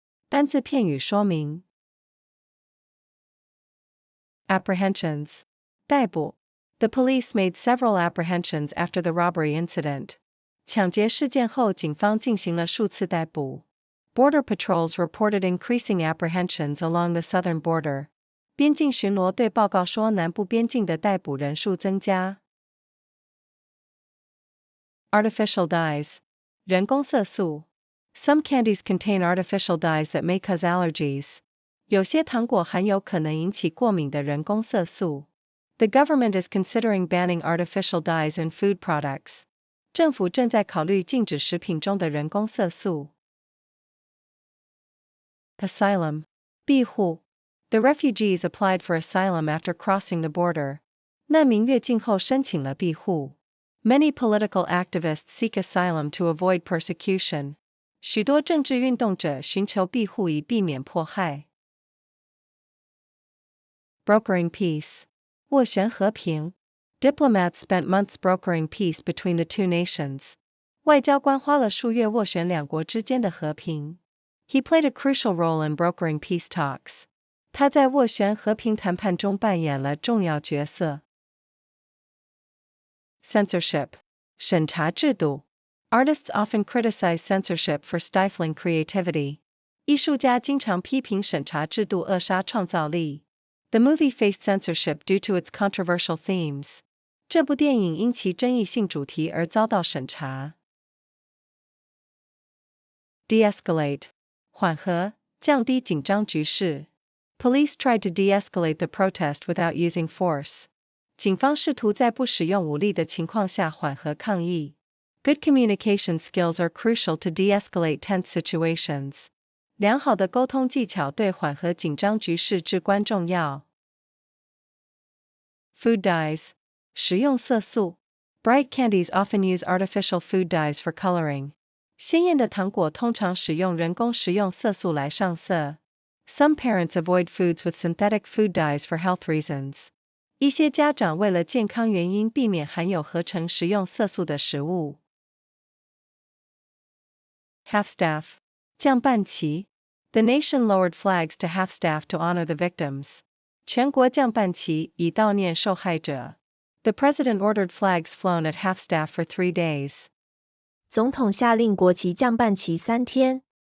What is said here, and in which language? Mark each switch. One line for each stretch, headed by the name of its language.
Chinese: 单字片语说明
English: Apprehensions 逮捕 The police made several apprehensions after the robbery incident.
Chinese: 抢劫事件后警方进行了数次逮捕
English: Border patrols reported increasing apprehensions along the southern border.
Chinese: 边境巡逻队报告说南部边境的逮捕人数增加
English: Artificial dyes 人工色素Some candies contain artificial dyes that may cause allergies.
Chinese: 有些糖果含有可能引起过敏的人工色素。
English: The government is considering banning artificial dyes in food products.
Chinese: 政府正在考虑禁止食品中的人工色素。
English: Asylum. 庇护。 The refugees applied for asylum after crossing the border.
Chinese: 难民越境后申请了庇护。
English: Many political activists seek asylum to avoid persecution.
Chinese: 许多政治运动者寻求庇护以避免迫害。
English: Brokering peace. 斡旋和平。 Diplomats spent months brokering peace between the two nations.
Chinese: 外交官花了数月斡旋两国之间的和平。
English: He played a crucial role in brokering peace talks.
Chinese: 他在斡旋和平谈判中扮演了重要角色。
English: Censorship. 审查制度。 Artists often criticize censorship for stifling creativity.
Chinese: 艺术家经常批评审查制度扼杀创造力。
English: The movie faced censorship due to its controversial themes.
Chinese: 这部电影因其争议性主题而遭到审查。 De-escalate. 缓和，降低紧张局势。
English: Police tried to de-escalate the protest without using force.
Chinese: 警方试图在不使用武力的情况下缓和抗议。
English: Good communication skills are crucial to de-escalate tense situations.
Chinese: 良好的沟通技巧对缓和紧张局势至关重要。
English: Food dyes. 食用色素。 Bright candies often use artificial food dyes for coloring.
Chinese: 鲜艳的糖果通常使用人工食用色素来上色。
English: Some parents avoid foods with synthetic food dyes for health reasons.
Chinese: 一些家长为了健康原因避免含有合成食用色素的食物。
English: Half-staff. 降半旗。 The nation lowered flags to half-staff to honor the victims.
Chinese: 全国降半旗以悼念受害者。
English: The president ordered flags flown at half-staff for 3 days.
Chinese: 总统下令国旗降半旗3天。